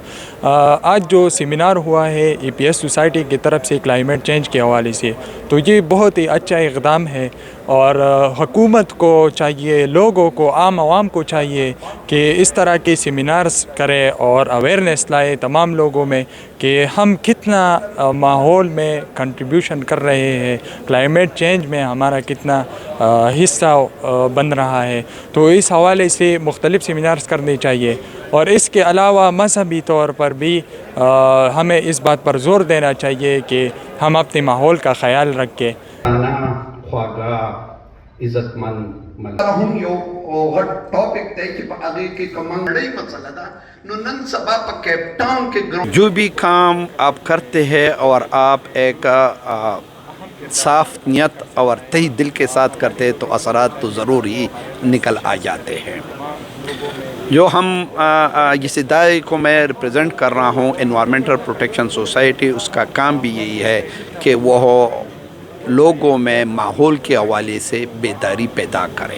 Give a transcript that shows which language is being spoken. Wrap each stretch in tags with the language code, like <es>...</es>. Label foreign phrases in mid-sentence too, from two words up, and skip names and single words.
<ur>آج جو سیمینار ہوا ہے EPS سوسائٹی کی طرف سے</ur> <en>climate change</en> <ur>کے حوالے سے، تو یہ بہت ہی اچھا اقدام ہے، اور حکومت کو چاہیے، لوگوں کو، عام عوام کو چاہیے کہ اس طرح کے سیمینارز کرے اور اویئرنیس لائے تمام لوگوں میں کہ ہم کتنا ماحول میں کنٹریبیوشن کر رہے ہیں،</ur> <en>climate change</en> <ur>میں ہمارا کتنا حصہ بن رہا ہے. تو اس حوالے سے مختلف سیمینارز کرنے چاہیے. اور اس کے علاوہ مذہبی طور پر بھی ہمیں اس بات پر زور دینا چاہیے کہ ہم اپنے ماحول کا خیال رکھیں.</ur> <ps>عزت مند هم یو غټ ټاپک دی چې په هغه کې کومه نړۍ مسله ده. نو نن سبا په کیپ ټاون کې</ps> <ur>جو بھی کام آپ کرتے ہیں اور آپ ایک صاف نیت اور تہی دل کے ساتھ کرتے ہیں تو اثرات تو ضرور ہی نکل آ جاتے ہیں. جو ہم جس ادارے کو میں ریپرزینٹ کر رہا ہوں، انوائرمنٹل پروٹیکشن سوسائٹی، اس کا کام بھی یہی ہے کہ وہ لوگوں میں ماحول کے حوالے سے بیداری پیدا کریں.</ur>